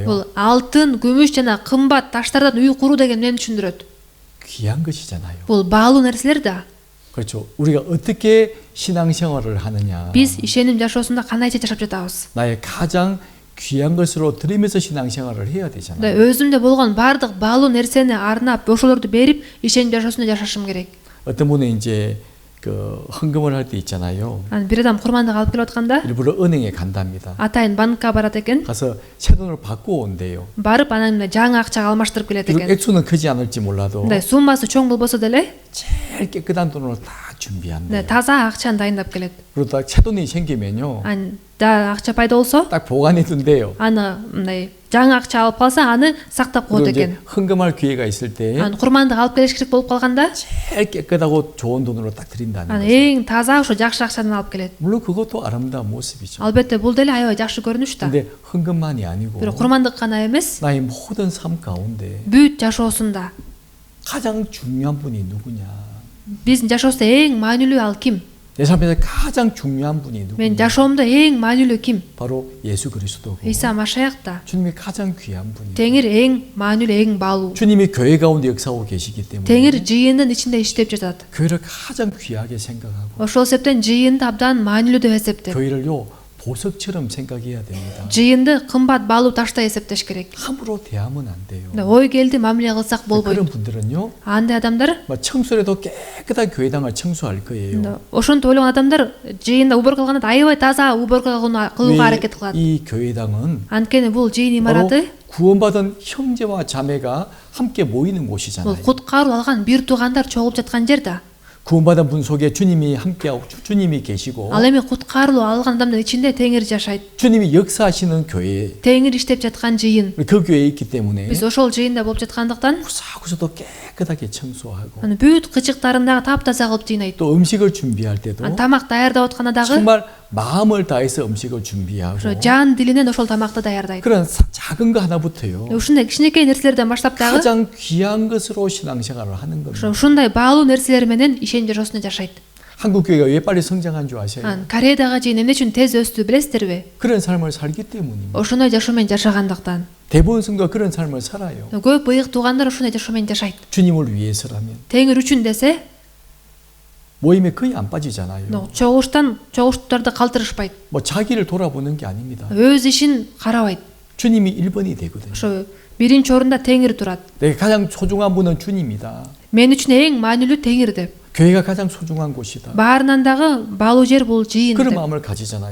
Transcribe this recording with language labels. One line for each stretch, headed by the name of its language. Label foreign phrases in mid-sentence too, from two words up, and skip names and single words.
Kyrgyz: Бул алтын, күмүш жана кымбат таштардан үй куруу деген эмнени түшүндүрөт?
Korean: 귀한 것이잖아요.
Kyrgyz: Бул баалуу нерселер да.
Korean: 그렇죠. 우리가 어떻게 신앙생활을 하느냐.
Kyrgyz: Биз ишеним жашоосунда кандайча жашап жатабыз?
Korean: 나의 가장 귀한 것으로 드리면서 신앙생활을 해야 되잖아요.
Kyrgyz: Өзүмдө болгон баардык баалуу нерсени арнап, ошолорду берип, ишеним жашоосунда жашашым керек.
Korean: 어떤 분은 이제 그 헌금을 할 때 있잖아요.
Kyrgyz: Бир адам курмандык алып келип атканда,
Korean: 일부러 은행에 간답니다.
Kyrgyz: атайын банкка барат экен.
Korean: 가서 새 돈을 바꾸어 온대요.
Kyrgyz: Барып анан жаңы акчага алмаштырып келет
Korean: 비록
Kyrgyz: экен.
Korean: 액수는 크지 않을지 몰라도
Kyrgyz: Суммасы чоң болбосо деле,
Korean: 제일 깨끗한 돈으로 다 준비한대요.
Kyrgyz: таза акчаны дайындап келет.
Korean: 그러다 새 돈이 생기면요.
Kyrgyz: Да акча пайда болсо,
Korean: 딱 보관해 둔대요.
Kyrgyz: аны мындай жаңы акча алып калса, аны сактап коет
Korean: 그리고 이제
Kyrgyz: экен.
Korean: 헌금할 기회가 있을 때
Kyrgyz: Курмандык алып келиш керек болуп калганда,
Korean: 제일 깨끗하고 좋은 돈으로 딱 드린다는 거죠.
Kyrgyz: эң таза ошо жакшы акчадан алып келет.
Korean: 물론 그것도 아름다운 모습이죠.
Kyrgyz: Албетте бул деле аябай жакшы көрүнүш да.
Korean: 근데 헌금만이 아니고
Kyrgyz: Бирок курмандык гана эмес,
Korean: 나의 모든 삶 가운데
Kyrgyz: бүт жашоосунда
Korean: 가장 중요한 분이 누구냐?
Kyrgyz: биздин жашоосунда эң маанилүү ал ким?
Korean: 내 삶에서 가장 중요한 분이
Kyrgyz: Мен
Korean: 누구냐?
Kyrgyz: жашоомдо эң маанилүү ким?
Korean: 바로 예수 그리스도고
Kyrgyz: Ыйса Машаяк да.
Korean: 주님이 가장 귀한 분이에요.
Kyrgyz: Теңир эң маанилүү, эң баалуу.
Korean: 주님이 교회 가운데 역사하고 계시기 때문에
Kyrgyz: Теңир жыйындын ичинде иштеп жатат.
Korean: 교회를 가장 귀하게 생각하고
Kyrgyz: Ошол себептен жыйынды абдан маанилүү деп эсептеп,
Korean: 교회를요 보석처럼 생각해야 됩니다.
Kyrgyz: жыйынды кымбат баалуу таштай эсептеш керек.
Korean: 함부로 대하면 안 돼요.
Kyrgyz: Ой келди мамиле кылсак
Korean: 그런
Kyrgyz: болбойт.
Korean: 분들은요
Kyrgyz: Андай адамдар,
Korean: 막 청소해도 깨끗한 교회당을 청소할 거예요.
Kyrgyz: ошентип ойлогон адамдар жыйында уборка кылганда аябай таза уборка кылууга аракет кылат.
Korean: 이 교회당은
Kyrgyz: Анткени бул жыйын
Korean: 바로
Kyrgyz: имараты
Korean: 구원받은 형제와 자매가 함께 모이는
Kyrgyz: бул
Korean: 곳이잖아요.
Kyrgyz: куткаруу алган бир туугандар чогулуп жаткан жер да.
Korean: 구원받은 분 속에 주님이 함께하고 주님이 계시고
Kyrgyz: Ал эми куткарылуу алган адамдын ичинде Теңир жашайт.
Korean: 주님이 역사하시는 교회
Kyrgyz: Теңир иштеп жаткан жыйын.
Korean: 그 교회에 있기 때문에
Kyrgyz: Биз ошол жыйында болуп жаткандыктан,
Korean: 구석구석도 깨끗하게 청소하고
Kyrgyz: аны бүт кычыктарындагы таптаза кылып жыйнайт.
Korean: 또 음식을 준비할 때도
Kyrgyz: Тамак даярдап атканда дагы
Korean: 정말 마음을 다해서 음식을 준비하고
Kyrgyz: ошо жан дилинен ошол тамакты даярдайт.
Korean: 그런 작은 거 하나부터요
Kyrgyz: Ушундай кичинекей нерселерден баштап дагы
Korean: 가장 귀한 것으로 신앙생활을 하는 겁니다.
Kyrgyz: ушундай баалуу нерселер менен ишеним жашоосунда жашайт.
Korean: 한국 교회가 왜 빨리 성장한 줄 아세요?
Kyrgyz: Кореядагы жыйын эмне үчүн тез өстү билесиздерби?
Korean: 그런 삶을 살기 때문입니다.
Kyrgyz: Ошондой жашоо менен жашагандыктан.
Korean: 대부분 성도가 그런 삶을 살아요.
Kyrgyz: Көп быйык туугандар ошондой жашоо менен жашайт.
Korean: 주님을 위해서라면
Kyrgyz: Теңир үчүн десе,
Korean: 모임에 거의 안 빠지잖아요.
Kyrgyz: чогуштарды калтырышпайт.
Korean: 뭐 자기를 돌아보는 게 아닙니다.
Kyrgyz: Өз ишин карабайт.
Korean: 주님이 1번이 되거든요.
Kyrgyz: Ошо биринчи орунда Теңир турат.
Korean: 내가 가장 소중한 분은 주님이다.
Kyrgyz: Мен үчүн эң маанилүү Теңир деп.
Korean: 교회가 가장 소중한 곳이다.
Kyrgyz: Баарынан дагы баалуу жер бул жыйын
Korean: 그런
Kyrgyz: деп.
Korean: 마음을 가지잖아요.